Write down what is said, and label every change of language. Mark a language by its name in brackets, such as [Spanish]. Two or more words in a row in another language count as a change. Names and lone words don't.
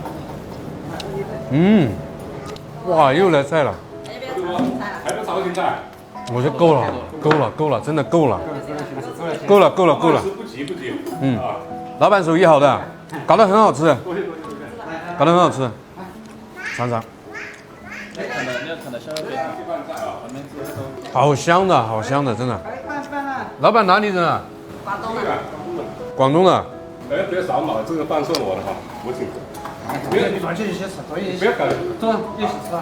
[Chinese] 哇，又来菜了。還有炒青菜。我觉得夠了，真的夠了。不急。老闆手藝好的，搞得很好吃，嘗嘗。好香的，真的。老闆哪裡人啊？廣東的。哎，別掃碼，這個飯算我的哈，我請。別，你轉去一些吃，別搞，走，一起吃啊。